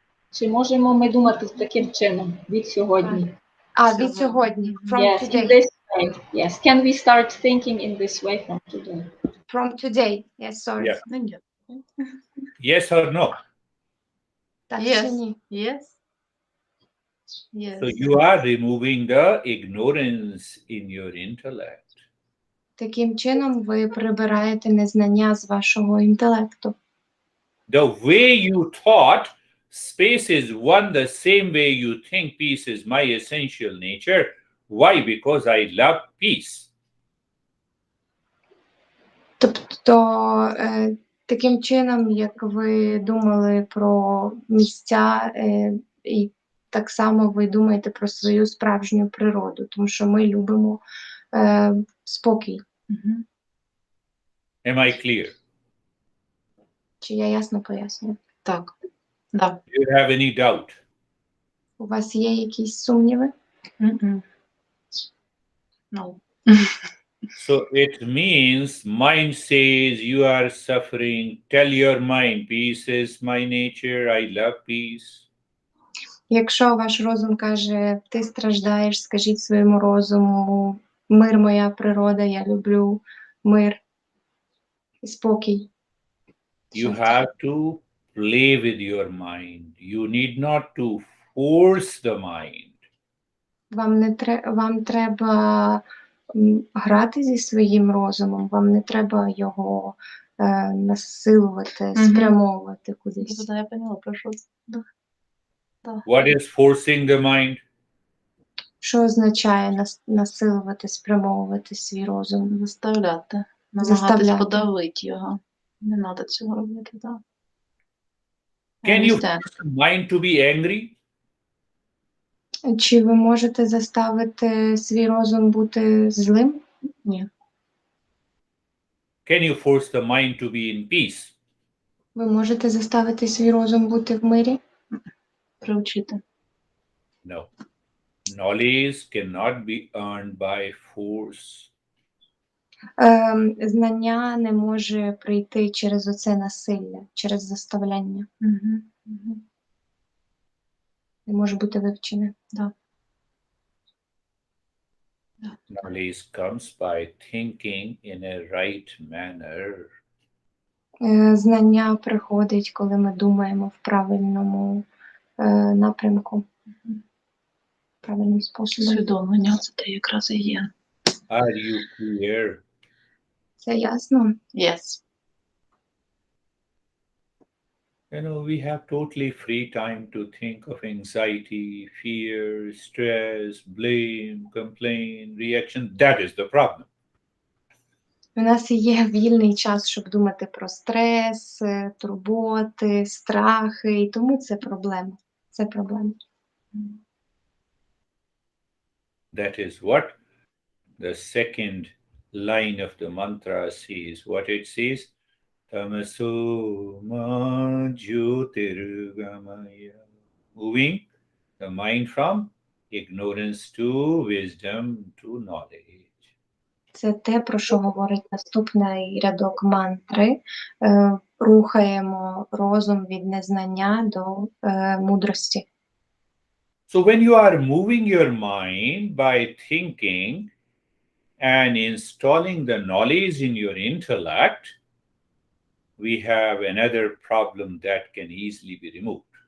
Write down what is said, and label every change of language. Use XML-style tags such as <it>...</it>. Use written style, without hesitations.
<uk>чи можемо ми думати таким чином від сьогодні? Від сьогодні. From</uk> <en>Yes, in today. this way. Yes. Can we start thinking in this way from today? From today. Yes, sorry. Yeah. Yes or no?</en> <uk>Так,</uk> <en>Yes.</en> <uk>чи ні?</uk> <en>Yes. Yes. So you are removing the ignorance in your intellect.</en> <uk>Таким чином ви прибираєте незнання з вашого інтелекту.</uk> <en>The way you thought, space is one, the same way you think peace is my essential nature. Why? Because I love peace.</en> <uk>Тобто, таким чином, як ви думали про місця, і так само ви думаєте про свою справжню природу, тому що ми любимо спокій.</uk> <en>Am I clear?</en> <uk>Чи я ясно пояснюю? Так. Да.</uk> <en>Do you have any doubt?</en> <uk>У вас є якісь сумніви?</uk> <en>No. So it means mind says you are suffering. Tell your mind, peace is my nature. I love peace.</en> <uk>Якщо ваш розум каже, ти страждаєш, скажіть своєму розуму, мир моя природа, я люблю мир і спокій.</uk> <en>You have to play with your mind. You need not to force the mind.</en> <uk>Вам треба грати зі своїм розумом, вам не треба його насилувати, спрямовувати кудись.</uk> <ru>Да, я поняла, прошу. Да.</ru> <en>What is forcing the mind?</en> <uk>Що означає насилувати, спрямовувати свій розум? Заставляти. Намагатись Заставляти. подавити його. Не треба цього робити, так.</uk> <en>Can you force the mind to be angry?</en> <uk>Чи ви можете заставити свій розум бути злим? Ні.</uk> <en>Can you force the mind to be in peace?</en> <uk>Ви можете заставити свій розум бути в мирі? Приучити.</uk> <en>No. Knowledge cannot be earned by force.</en> <uk>Знання не може прийти через оце насилля, через заставляння. Не може бути вивчене. Да.</uk> <en>Knowledge comes by thinking in a right manner.</en> <uk>Знання приходить, коли ми думаємо в правильному напрямку, правильним способом. Усвідомлення це те якраз і є.</uk> <en>Are you clear?</en> <uk>Це ясно?</uk> <en>Yes. You know, we have totally free time to think of anxiety, fear, stress, blame, complaint, reaction. That is the problem.</en> <uk>У нас є вільний час, щоб думати про стрес, турботи, страхи, і тому це проблема. Це проблема.</uk> <en>That is what the second line of the mantra says. What it says,</en> <sa>Tamaso ma jyotirgamaya.</sa> <en>Moving the mind from ignorance to wisdom to knowledge.</en> <uk>Це те, про що говорить наступний рядок мантри. Рухаємо розум від незнання до мудрості.</uk> <en>So when you are moving your mind by thinking and installing the knowledge in your intellect, we have another problem that can easily be removed.</en>